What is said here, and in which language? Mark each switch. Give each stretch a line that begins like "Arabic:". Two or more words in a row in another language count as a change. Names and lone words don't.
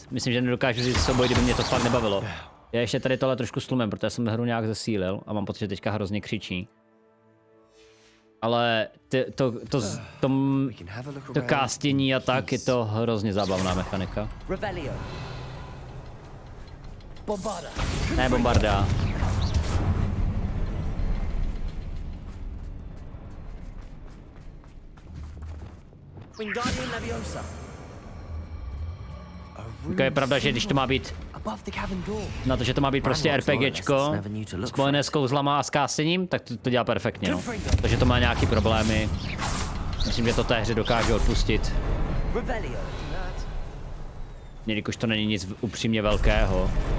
Czech: Myslím, že nedokážu říct souboj, kdyby mě to fakt nebavilo. Já ještě tady tohle trošku slumem, protože jsem hru nějak zesílil a mám pocit, že teďka hrozně křičí. Ale to castění a tak je to hrozně zábavná mechanika. Ne, bombarda. Wingardium Leviosa. To je pravda, že když to má být na to, že to má být prostě RPGčko spojené s kouzlama a s castěním, tak to dělá perfektně, no. Takže to má nějaký problémy. Myslím, že to té hře dokáže odpustit. Jelikož to není nic upřímně velkého.